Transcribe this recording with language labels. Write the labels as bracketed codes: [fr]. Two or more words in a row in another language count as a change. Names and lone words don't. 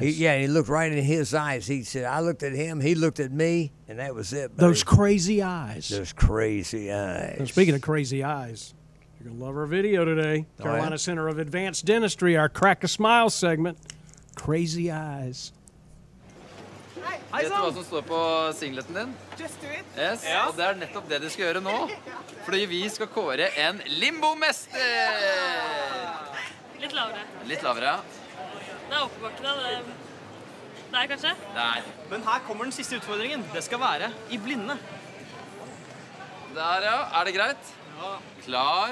[en] He looked right in his eyes. He said, I looked at him, he looked at me, and that was it, buddy. Those crazy eyes. Those crazy eyes. And speaking of crazy eyes, you're going to love our video today. Carolina Center of Advanced Dentistry, our Crack a Smile segment. Crazy eyes. [no] Vet du hva som står på singleten din? [en] Just do it. Yes, [no] og det nettopp det du skal gjøre nå. Fordi vi skal kåre en limbo-mester! Litt lavere. Litt lavere, ja. Det oppoverbakke da. Der, kanskje? Der. Men her kommer den siste utfordringen. Det skal være i blinde. Der, ja. Er det greit? Ja. Klar.